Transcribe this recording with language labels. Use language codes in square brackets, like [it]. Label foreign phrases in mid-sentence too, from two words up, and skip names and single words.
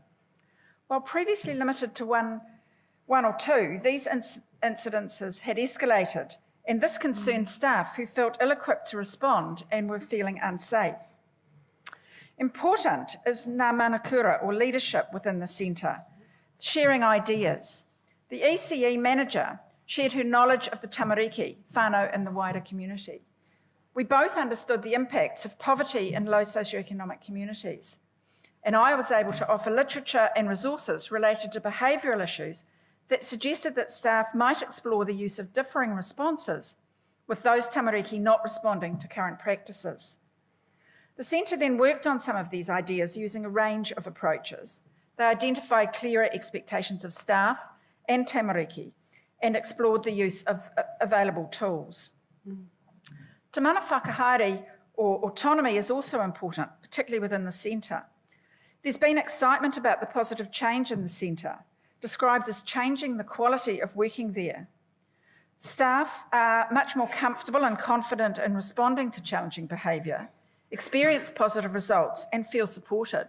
[en] While previously limited to one or two, these incidences had escalated, and this concerned staff who felt ill-equipped to respond and were feeling unsafe. Important is [mi] ngā manakura, [en] or leadership within the centre, sharing ideas. The ECE manager shared her knowledge of the [mi] tamariki, whānau, [en] and the wider community. We both understood the impacts of poverty in low socioeconomic communities, and I was able to offer literature and resources related to behavioural issues that suggested that staff might explore the use of differing responses with those tamariki not responding to current practices. The centre then worked on some of these ideas using a range of approaches. They identified clearer expectations of staff and tamariki and explored the use of available tools. [mi] Te mana whakahaere [en] or autonomy is also important, particularly within the centre. There's been excitement about the positive change in the centre, described as changing the quality of working there. Staff are much more comfortable and confident in responding to challenging behaviour, experience positive results and feel supported.